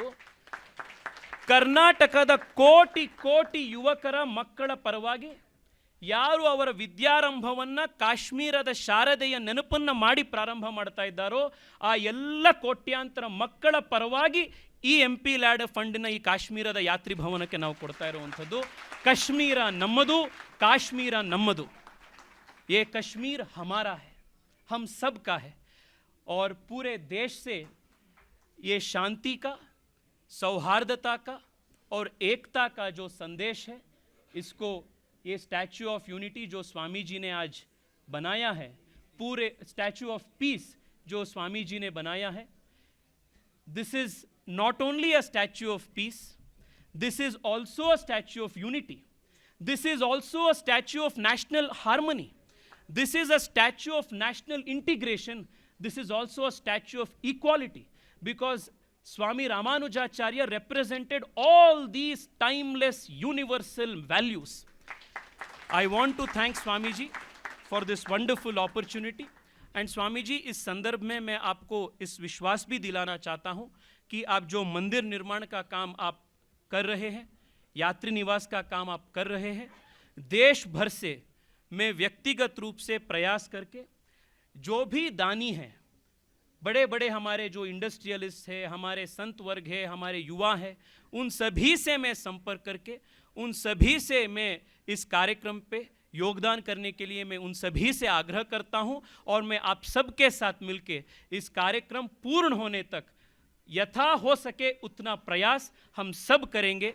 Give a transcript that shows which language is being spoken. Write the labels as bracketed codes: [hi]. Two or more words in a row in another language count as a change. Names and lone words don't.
[kn] ಕರ್ನಾಟಕದ ಕೋಟಿ ಕೋಟಿ ಯುವಕರ ಮಕ್ಕಳ ಪರವಾಗಿ ಯಾರು ಅವರ ವಿದ್ಯಾರಂಭವನ್ನು ಕಾಶ್ಮೀರದ ಶಾರದೆಯ ನೆನಪನ್ನು ಮಾಡಿ ಪ್ರಾರಂಭ ಮಾಡ್ತಾ ಇದ್ದಾರೋ ಆ ಎಲ್ಲ ಕೋಟ್ಯಾಂತರ ಮಕ್ಕಳ ಪರವಾಗಿ ಈ [en] MP LAD fundina [kn] ಈ ಕಾಶ್ಮೀರದ ಯಾತ್ರಿ ಭವನಕ್ಕೆ ನಾವು ಕೊಡ್ತಾ ಇರುವಂಥದ್ದು. ಕಾಶ್ಮೀರ ನಮ್ಮದು, ಕಾಶ್ಮೀರ ನಮ್ಮದು. [hi] ये कश्मीर हमारा है, हम सब का है, और पूरे देश से ये शांति का, सौहार्दता का और एकता का जो संदेश है, इसको ये [en] statue of unity [hi] जो स्वामी जी ने आज बनाया है, पूरे [en] statue of peace [hi] जो स्वामी जी ने बनाया है, [en] this is not only a statue of peace, this is also a statue of unity, this is also a statue of national harmony, this is a statue of national integration, this is also a statue of equality, because Swami Ramanujacharya represented all these timeless universal values. I want to thank Swami ji for this wonderful opportunity. [hi] And Swami ji, इस संदर्भ में मैं आपको इस विश्वास भी दिलाना चाहता हूँ कि आप जो मंदिर निर्माण का काम आप कर रहे हैं, यात्री निवास का काम आप कर रहे हैं, देश भर से मैं व्यक्तिगत रूप से प्रयास करके जो भी दानी हैं, बड़े बड़े हमारे जो इंडस्ट्रियलिस्ट है, हमारे संत वर्ग है, हमारे युवा है, उन सभी से मैं संपर्क करके उन सभी से मैं इस कार्यक्रम पे योगदान करने के लिए मैं उन सभी से आग्रह करता हूं और मैं आप सबके साथ मिलके इस कार्यक्रम पूर्ण होने तक यथा हो सके उतना प्रयास हम सब करेंगे।